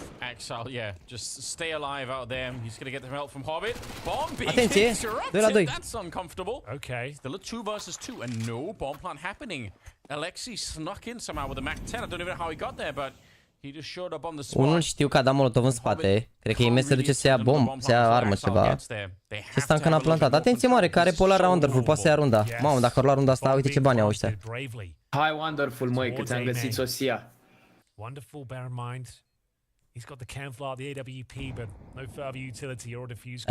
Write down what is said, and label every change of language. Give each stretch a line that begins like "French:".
English: Axel, yeah, just stay alive out there. He's gonna get the help from Hobbit. Bomb being interrupted. That's uncomfortable. Okay. Still a 2 versus 2 and no bomb plant happening. Alexi snuck in somehow with a Mac 10. I don't even know how he got there, but he just showed up on the spot.
Romanian: Unul știu că a dat molotov în spate. Cred că IMS se duce să ia bomb, să ia armă ceva. Și ăsta încă n-a plantat. Atenție mare, că are polar Wonderful, poate să ia runda. Mamă, dacă ar lua runda asta, uite ce bani au ăștia. Hai Wonderful, măi, că ți-am găsit soția.
English: Wonderful, bear in mind. He's got the camouflage, the AWP, but no further utility or defuse.